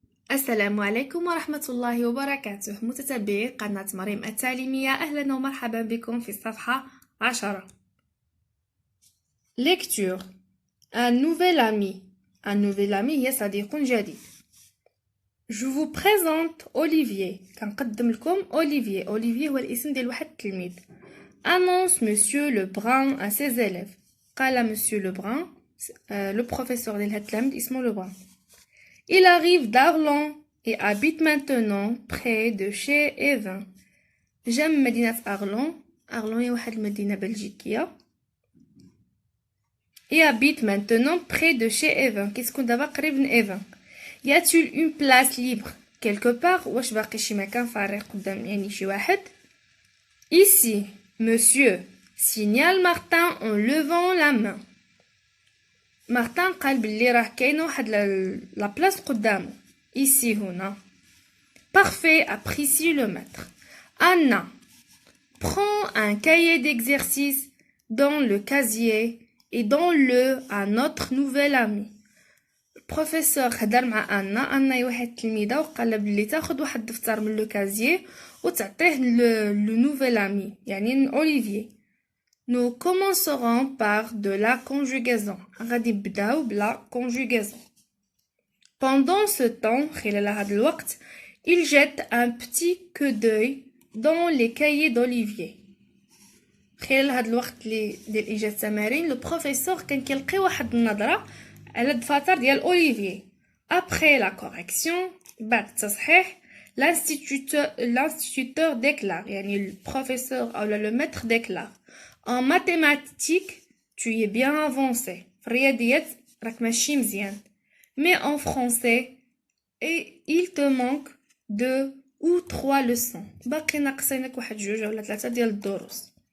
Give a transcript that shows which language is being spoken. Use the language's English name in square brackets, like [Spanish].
[Arabic] السلام عليكم ورحمة الله وبركاته متتبعي قناة مريم التعليمية. أهلا ومرحبا بكم في الصفحة 10. [French] Lecture. Un nouvel ami. Un nouvel ami [Arabic] هي صديق جديد. [French] Je vous présente Olivier. [Arabic] كنقدم لكم Olivier. Olivier هو الاسم ديال واحد التلميذ. [French] Annonce Monsieur Lebrun à ses élèves. قال Monsieur Lebrun, le professeur [Arabic] ديال هاد التلميذ اسمه [French] Lebrun. Il arrive d'Arlon et habite maintenant près de chez Evin. [Arabic] جا من مدينة أرلون. أرلون هي واحد المدينة بلجيكية. [French] Et habite maintenant près de chez Evin. [Arabic] كيسكن دابا قريب من إيفان. [French] Y a-t-il une place libre quelque part؟ [Arabic] واش باقي شي مكان فارغ قدام يعني شي واحد؟ [French] Ici, monsieur, signale Martin en levant la main. [Arabic] مارتن قال بلي راه كاينه واحد لا بلاص قدامه. ici هنا. [French] Parfait, apprécie le maître. Anna prend un cahier d'exercice dans le casier et donne-le à notre nouvel ami. [Arabic] البروفيسور هضر مع أنا هي واحد التلميذة وقال بلي تاخد واحد الدفتر من لو كازيي وتعطيه لو نوفيل امي يعني اوليفيي. [French] Nous commencerons par de la conjugaison. [Arabic] غادي نبداو بلا conjugaison. [French] Pendant ce temps, [Arabic] خلال هذا الوقت, [French] il jette un petit coup d'œil dans les cahiers d'Olivier. [Arabic] خلال هذا الوقت ديال إجازة التمارين, le professeur كان كيلقي واحد النظرة على الدفاتر ديال أوليفيي. [French] Après la correction, [Arabic] بعد التصحيح, [French] l'instituteur déclare, [Arabic] يعني البروفيسور أو [French] le maître déclare. En mathématiques, tu es bien avancé. [Arabic] في الرياضيات راك ماشي مزيان. [French] Mais en français, et il te manque 2 ou 3 leçons. [Arabic] باقي ناقصينك واحد جوج ولا 3 ديال الدروس.